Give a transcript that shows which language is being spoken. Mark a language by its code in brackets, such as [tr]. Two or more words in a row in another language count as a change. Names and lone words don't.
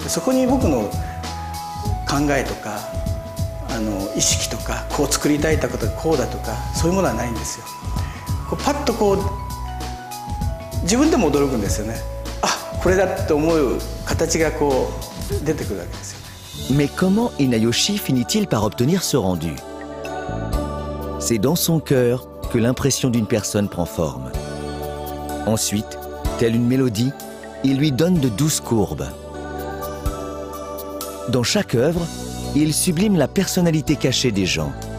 [ja] でそこに僕の考えとか意識とか、こう作りたいことがこうだとか、そういうものはないんですよ。こうパッとこう自分でも驚くんですよね。あ、これだって思う形がこう出てくるわけですよね。 [fr] Mais comment Inayoshi finit-il par obtenir ce rendu? C'est dans son cœur que l'impression d'une personne prend forme. Ensuite, telle une mélodie, il lui donne de douces courbes. Dans chaque œuvre, il sublime la personnalité cachée des gens.